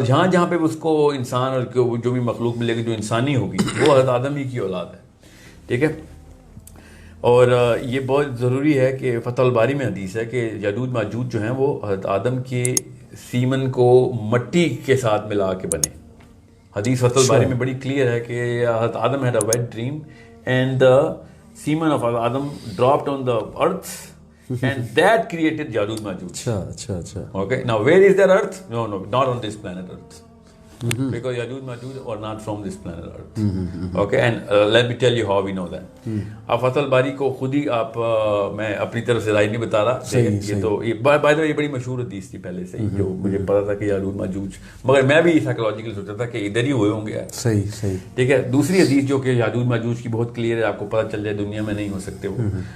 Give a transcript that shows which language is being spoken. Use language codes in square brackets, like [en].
[ur] جہاں جہاں پہ اس کو انسان اور جو بھی مخلوق ملے گی جو انسانی ہوگی وہ حضرت آدم ہی کی اولاد ہے. ٹھیک ہے. اور یہ بہت ضروری ہے کہ فتح الباری میں حدیث ہے کہ یاجوج ماجوج جو ہیں وہ حضرت آدم کے سیمن کو مٹی کے ساتھ ملا کے بنے. حدیث فتح الباری میں بڑی کلیئر ہے کہ حضرت آدم [en] had a wet dream and the semen of Adam dropped on the earth and that created Yajuj Majuj. [ur] Acha. [en] Okay, now where is their earth? No, not on this planet Earth. Because Yajuj Majuj are not from this planet Earth. Okay, and let me tell you how we know that. [ur] اب فتح الباری کو خود ہی آپ, میں اپنی طرف سے رائے نہیں بتا رہا, یہ تو بائی دا وے یہ بڑی مشہور حدیث تھی پہلے سے جو مجھے پتا تھا کہ یاجوج ماجوج, مگر میں بھی سائیکولوجیکل سوچا تھا کہ ادھر ہی ہوئے ہوں گے. صحیح. ٹھیک ہے. دوسری حدیث جو کہ یاجوج ماجوج کی بہت کلیئر ہے, آپ کو پتہ چل جائے دنیا میں نہیں ہو سکتے وہ.